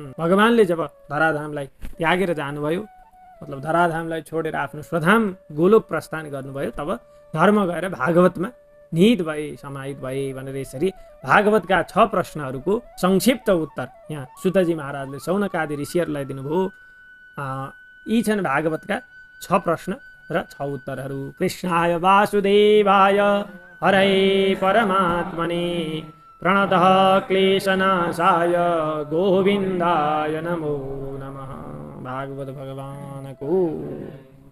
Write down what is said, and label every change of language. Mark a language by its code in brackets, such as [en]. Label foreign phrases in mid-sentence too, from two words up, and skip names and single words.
[ne] भगवानले जब धराधामलाई त्यागेर जानुभयो, मतलब धराधामलाई छोडेर आफ्नो स्वधाम गोलोक प्रस्थान गर्नुभयो, तब धर्म गएर भागवतमा निहित भए, समाहित भए भनेर यसरी भागवतका 6 प्रश्नहरूको संक्षिप्त उत्तर यहाँ सुतजी महाराजले शौनकादि ऋषिहरूलाई दिनुभयो। यी छन् भागवतका 6 प्रश्न र 6 उत्तरहरू। [sa] कृष्णाय वासुदेवाय हरये परमात्मने प्रणतः क्लेशनाशाय गोविन्दाय नमो नमः। [ne] भागवत भगवानको